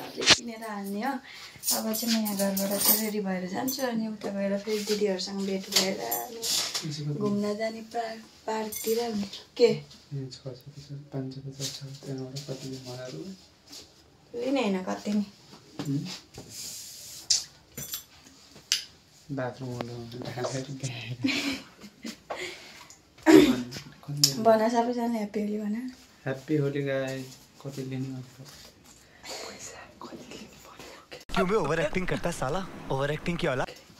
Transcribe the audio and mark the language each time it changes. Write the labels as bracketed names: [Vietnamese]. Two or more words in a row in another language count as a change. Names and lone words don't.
[Nepali] किनेर हाल्ने हो अब चाहिँ म यहाँ घरबाट चाहिँ रेडी भएर जान्छु अनि उता गएर फेरि दिदीहरूसँग भेट भएर घुम्न जाने पार्कतिर के लिने होइन कति नि भन सबैजना ह्याप्पी होली भन ह्याप्पी होली गाइस कति लिने [Hindi] क्यों बे [English] over acting [Hindi] करता है साला [English] over acting [Hindi] की औलाद